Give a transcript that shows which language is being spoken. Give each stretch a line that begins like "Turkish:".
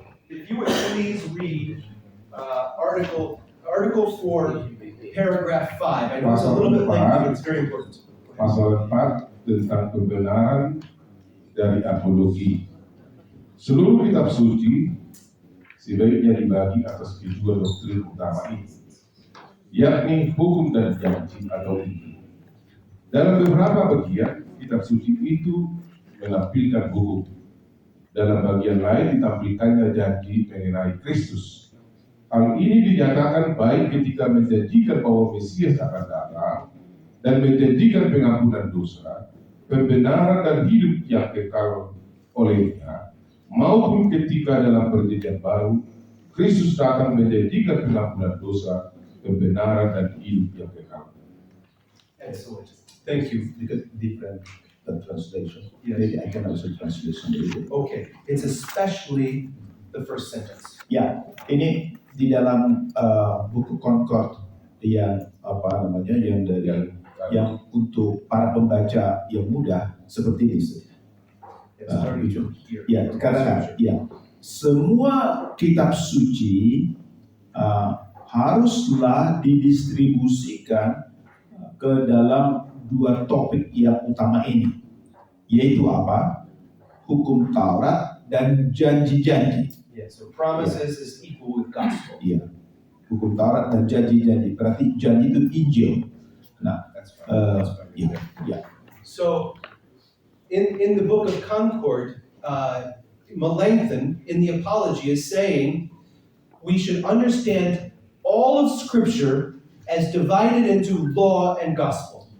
English: If you would please read Article 4, paragraph 5. I know it's a little bit lengthy, but it's very important.
Indonesian: Pasal 4 tentang kebenaran dari apologi. Seluruh kitab suci sebaiknya dibagi atas dua doktrin utama ini, yakni hukum dan janji atau injil. Dalam beberapa bagian, kitab suci itu menampilkan hukum. Dalam bagian lain ditampilkannya janji mengenai Kristus. Hal ini dinyatakan baik ketika menjanjikan bahwa Mesias akan datang dan menjanjikan pengampunan dosa, pembenaran dan hidup yang kekal olehnya, maupun ketika dalam perjanjian baru Kristus datang menjanjikan pengampunan dosa, pembenaran dan hidup yang kekal.
English: Excellent. Thank you. Because different translation. Yes. Maybe I can also translate sendiri. Okay, it's especially the first sentence.
Indonesian: Ya, ini di dalam buku Concord yang yang dari yang untuk para pembaca yang muda seperti ini.
English: It's starting from here.
Indonesian: Ya, dikatakan ya, semua kitab suci haruslah didistribusikan ke dalam dua topik yang utama ini, yaitu apa? Hukum Taurat dan janji-janji.
English: Yeah, so promises is equal with gospel.
Indonesian: Iya, hukum Taurat dan janji-janji. Berarti janji itu Injil. Nah,
English: That's right. That's right.
Indonesian: iya, iya.
English: So, in the book of Concord, Melanchthon in the Apology is saying we should understand all of Scripture as divided into law and gospel.